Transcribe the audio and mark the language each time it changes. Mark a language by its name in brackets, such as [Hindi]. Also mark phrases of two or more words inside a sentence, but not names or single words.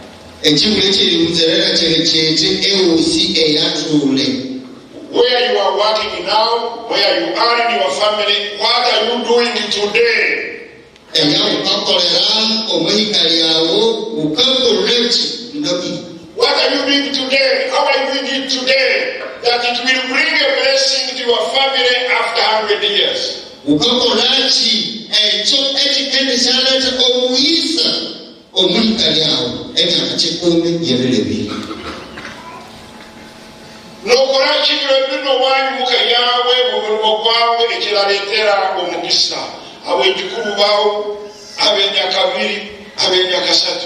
[English] where you are working now, where you are in your family, what are you doing today? What are you doing today? How are you doing it today? That it will bring a blessing to your family after 100 years. [Nyankole] Nokorachi lwebino wanyimuka yawe mumulimo gwawe ekiraletera omukisa ab'ekikulu bawo ab'enyakabiri ab'enyakasatu.